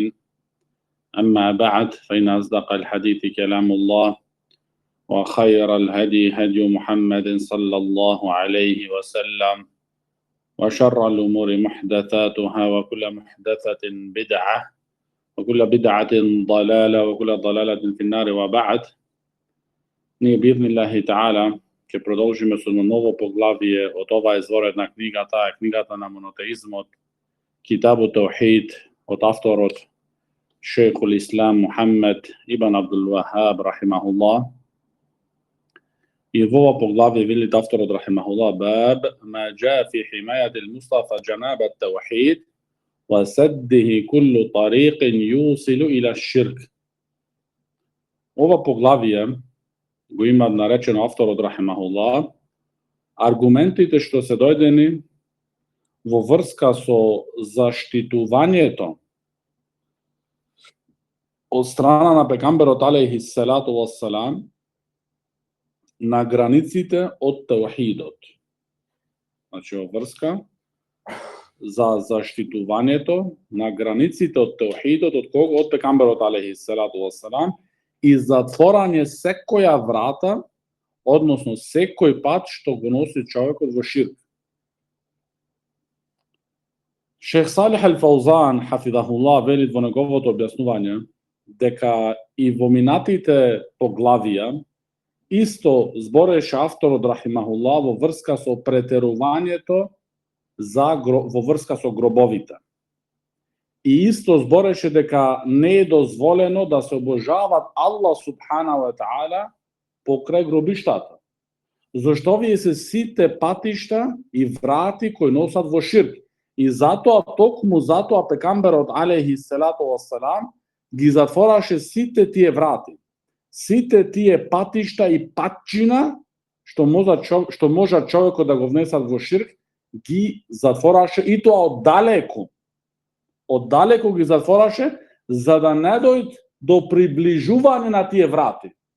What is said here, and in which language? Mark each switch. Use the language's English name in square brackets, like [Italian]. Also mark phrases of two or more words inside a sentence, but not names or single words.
[Arabic] أما بعد، فإن أصدق الحديث كلام الله، وخير الهدي هدي محمد صلى الله عليه وسلم، وشر الأمور محدثاتها، وكل محدثة بدعة، وكل بدعة ضلالة، وكل ضلالة في النار. وبعد. [Macedonian] Ние [Arabic] بعون الله تعالى [Macedonian] ќе продолжиме со ново поглавие од оваа изворена книга, таа е книгата на монотеизмот, Китабу Таухид, од авторот Шейхул Ислам Мухаммед ибн Абдул Вахаб рахимахуллах. И во ова поглавие велит авторот рахимахуллах: [Arabic] باب ما جاء في حماية المصطفى جناب التوحيد وسده كل طريق يوصل إلى الشرك. [Macedonian] Ова поглавие го има наречено авторот рахимахуллах аргументите што се дојдени во врска со заштитувањето од страна на пегамберот [Arabic] عليه الصلاة والسلام [Macedonian] на границите од таухидот. Значи, во врска за заштитувањето на границите од таухидот, од кого? Од пегамберот [Arabic] عليه الصلاة والسلام, [Macedonian] и затворање секоја врата, односно секој пат што го носи човекот во ширк. Шейх Салих ал-Фаузан хафидахуллах велит во неговото објаснување дека и во минатите поглавија исто збореше авторот рахимахуллах во врска со претерувањето во врска со гробовите. И исто збореше дека не е дозволено да се обожават Аллах [Arabic] سبحانه وتعالى [Macedonian] покрај гробиштата. Зошто овие се сите патишта и врати кои носат во ширк. И затоа, токму затоа, пегамберот [Arabic] عليه الصلاة والسلام [Macedonian] ги затвораше сите тие врати, сите тие патишта и патчина што може човекот да го внесат во ширк, ги затвораше, и тоа оддалеку. Оддалеку ги затвораше, за да не дојд до приближување на тие врати.